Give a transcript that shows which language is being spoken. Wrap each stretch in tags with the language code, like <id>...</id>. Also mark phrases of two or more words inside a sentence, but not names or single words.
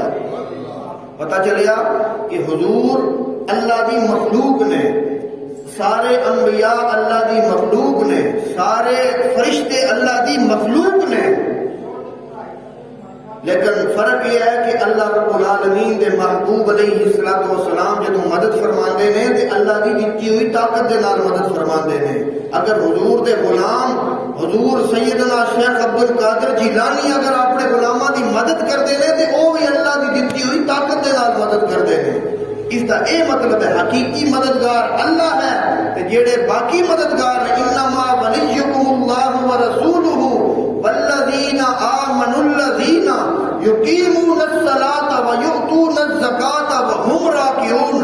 <pa>پتہ چلیا کہ حضور اللہ دی مخلوق نے، سارے انبیاء اللہ دی مخلوق نے، سارے فرشتے اللہ دی مخلوق نے. لیکن فرق یہ ہے کہ اللہ رب العالمین دے محبوب علیہ السلام جدوں مدد فرماندے نے تے اللہ دی دتی ہوئی طاقت دے نال مدد فرماندے نے. اگر حضور دے غلام حضور سیدنا شیخ عبد القادر جیلانی اگر اپنے غلاماں دی مدد کردے نے تے او بھی اللہ دی دتی ہوئی طاقت دے نال مدد کردے نے. اس کا اے مطلب ہے حقیقی مددگار اللہ ہے تے جڑے باقی مددگار ہیں</pa> <ar>انما ولیکم اللہ ورسولہ والذین آمنوا الذین یقیمون الصلاۃ ویؤتون الزکاۃ وهم راکعون.</ar>